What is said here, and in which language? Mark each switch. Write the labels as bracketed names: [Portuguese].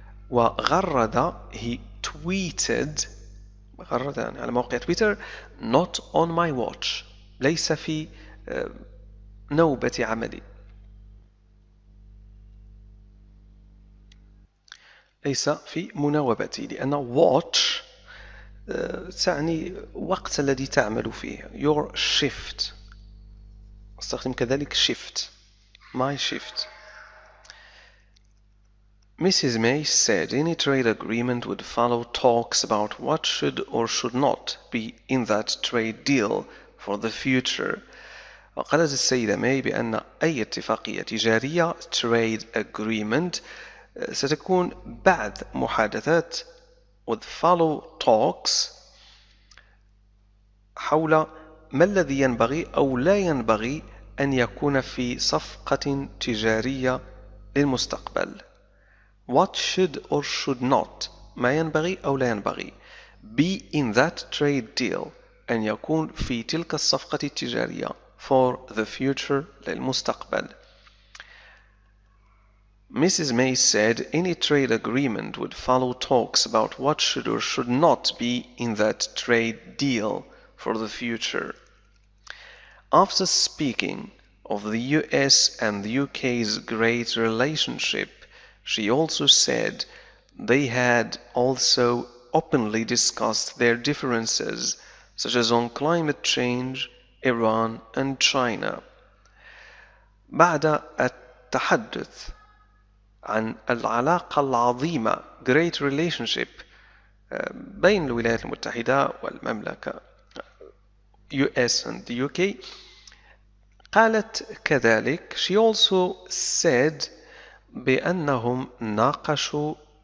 [Arabic] وغرد [English] he tweeted [Arabic] غرد يعني على موقع تويتر [English] not on my watch [Arabic] ليس في نوبة عملي. ليس في مناوبتي، لأن watch تعني وقت الذي تعمل فيه [English] your shift. [Arabic] استخدم كذلك [English] shift my shift. Mrs. May said any trade agreement would follow talks about what should or should not be in that trade deal for the future. [Arabic] وقالت السيدة ماي بأن أي اتفاقية تجارية [English] trade agreement [Arabic] ستكون بعد محادثات [English] would follow talks [Arabic] حول ما الذي ينبغي أو لا ينبغي أن يكون في صفقة تجارية للمستقبل. [English] what should or should not [Arabic] ما ينبغي أو لا ينبغي [English] be in that trade deal [Arabic] أن يكون في تلك الصفقة التجارية [English] for the future [Arabic] للمستقبل. [English] Mrs. May said any trade agreement would follow talks about what should or should not be in that trade deal for the future. After speaking of the US and the UK's great relationship, she also said they had also openly discussed their differences, such as on climate change, Iran and China. [Arabic] بعد التحدث عن العلاقة العظيمة [English] great relationship [Arabic] بين الولايات المتحدة والمملكة [English] US and the UK [Arabic] قالت كذلك [English] she also said [Arabic] بأنهم ناقشوا